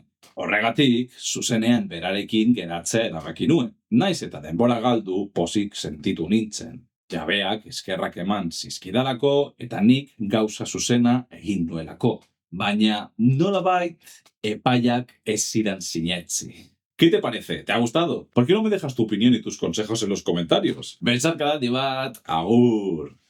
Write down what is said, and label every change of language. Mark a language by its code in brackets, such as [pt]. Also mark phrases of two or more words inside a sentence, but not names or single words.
[eu] Horregatik, zuzenean berarekin geratzea erabaki nuen. Naiz eta denbora galdu pozik sentitu nintzen. Jabeak eskerrak eman zizkidalako eta nik gauza zuzena egin nuelako. Baina nolabait epaiak ez zidan sinetzi. [es] ¿Qué te parece? ¿Te ha gustado? ¿Por qué no me dejas tu opinión y tus consejos en los comentarios? [eu] Belsat cada dibat, agur!